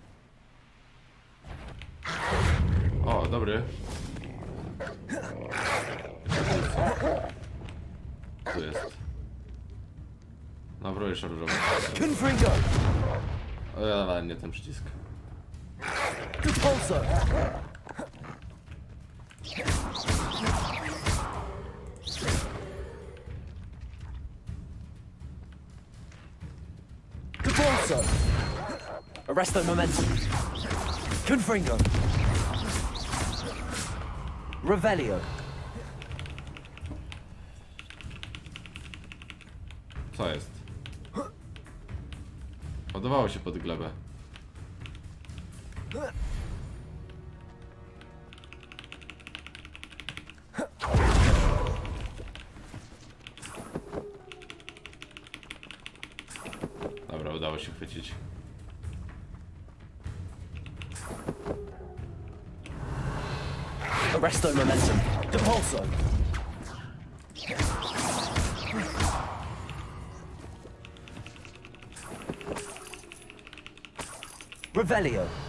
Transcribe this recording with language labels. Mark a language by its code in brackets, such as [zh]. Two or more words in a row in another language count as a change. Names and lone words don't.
[pl] O, dobry. Tu jest. Naprawdę szarżowy. Confringo. O, ja nie ten przycisk. Repulsor. Repulsor. Arresto momentum. Confringo. Revelio. Co jest? Podobało się pod glebę. Dobra, udało się chwycić. Arresto momentum. Depulso. Revelio.